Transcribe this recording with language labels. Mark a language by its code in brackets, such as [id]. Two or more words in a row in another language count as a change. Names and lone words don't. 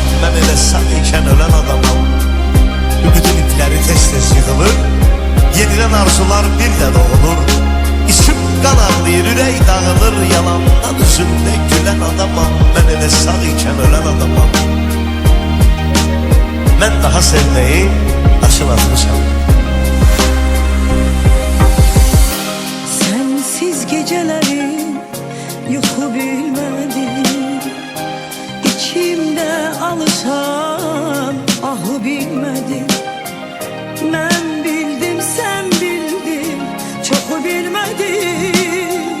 [az] Mən elə sağ ikən ölən adamam. Ümidin ipləri tez-tez yığılır, yenilən arzular bir də doğulur. İçim qan ağlayır, ürək dağılır, yalandan üzümdə gülən adamam. Mən elə sağ ikən ölən adamam. Mən daha sevməyi aşın atmışam. [tr] Sensiz gecelerim yuhu bilmedim, İçimde alışan ahı bilmedim. Ben bildim sen bildin, çoku bilmedim.